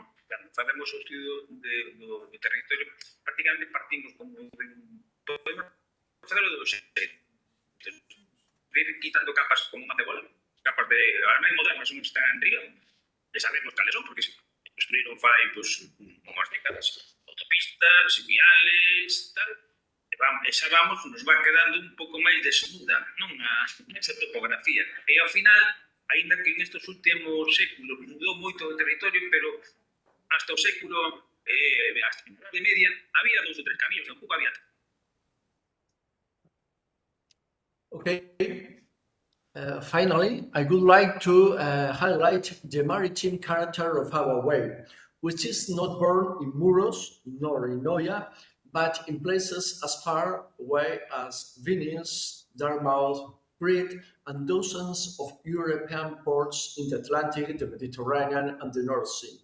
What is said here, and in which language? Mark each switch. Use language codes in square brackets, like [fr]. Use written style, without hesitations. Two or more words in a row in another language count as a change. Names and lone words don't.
[gl] Cando facemos o estudio do territorio, prácticamente partimos como podemos facelo de ir quitando capas como unha cebola, capas de as máis modernas son están en río, e sabemos cales son, porque se construíron fai pues, unhas décadas, autopistas, viales, tal, e xa vamos, [es] nos va quedando [gl] un pouco máis desnuda, non? Esa topografía. E ao final, aínda que en estes últimos séculos mudou moito o territorio, pero hasta o século hasta a Idade Media había 2 ou 3 camiños, tampouco había. [en] Okay. Finally, I would like to highlight the maritime character of our way, which is not born in Muros nor in Noia, but in places as far away as Venice, Dartmouth, Crete, and dozens of European ports in the Atlantic, the Mediterranean, and the North Sea.